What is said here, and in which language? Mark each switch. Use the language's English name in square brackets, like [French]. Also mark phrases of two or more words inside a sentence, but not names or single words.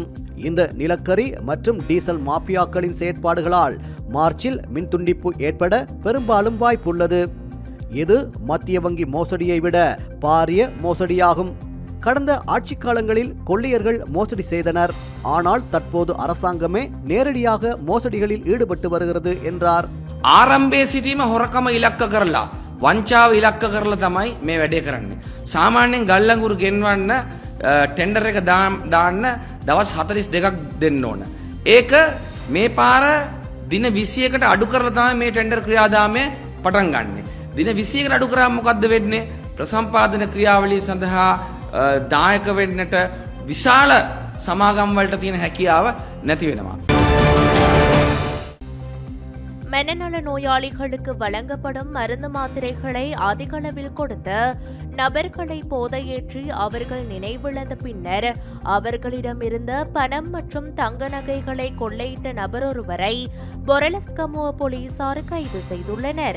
[Tamil] இந்த நிலக்கரி மற்றும் டீசல் மாபியாக்களின் செயற்பாடுகளால் மார்ச்சில் மின்துண்டிப்பு ஏற்பட பெரும்பாலும் வாய்ப்புள்ளது. இது மத்திய வங்கி மோசடியை விட பாரிய மோசடியாகும். கடந்த ஆட்சி காலங்களில் கொள்ளையர்கள் மோசடி செய்தனர். ஆனால் தற்போது அரசாங்கமே நேரடியாக மோசடிகளில் ஈடுபட்டு வருகிறது என்றார். [Sinhala] ආරම්භයේ සිටීම හොරකම ඉලක්ක කරලා වංචාව ඉලක්ක කරලා තමයි මේ වැඩේ කරන්නේ. සාමාන්‍යයෙන් ගල්ලංගුරු ගෙන්වන්න ටෙන්ඩර් එක දාන්න දවස් 42ක් දෙන්න ඕන. ඒක මේ පාර දින 21කට අඩු කරලා තමයි මේ ටෙන්ඩර් ක්‍රියාදාමය පටන් ගන්නෙ. දින 21කට අඩු කරාම මොකද්ද වෙන්නේ? ප්‍රසම්පාදන ක්‍රියාවලිය සඳහා දායක වෙන්නට විශාල සමාගම් වලට තියෙන හැකියාව නැති වෙනවා. [Tamil] மனநல நோயாளிகளுக்கு வழங்கப்படும் மருந்து மாத்திரைகளை அதிகளவில் கொடுத்து நபர்களை போதையேற்றி அவர்கள் நினைவிழந்த பின்னர் அவர்களிடமிருந்த பணம் மற்றும் தங்க நகைகளை கொள்ளையிட்ட நபரொருவரை பொரலஸ்கமுவ போலீசார் கைது செய்துள்ளனர்.